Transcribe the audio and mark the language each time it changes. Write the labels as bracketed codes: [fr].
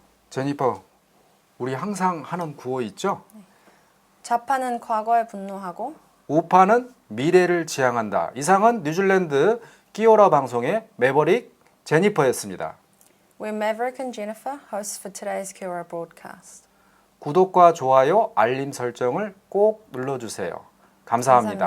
[ko] 제니퍼, 우리 항상 하는 구호 있죠? 좌파는 과거에 분노하고 우파는 미래를 지향한다. 이상은 뉴질랜드 끼오라 방송의 매버릭 제니퍼였습니다. [en] We're Maverick and Jennifer, hosts for today's Kia broadcast. [ko] 구독과 좋아요, 알림 설정을 꼭 눌러주세요. 감사합니다.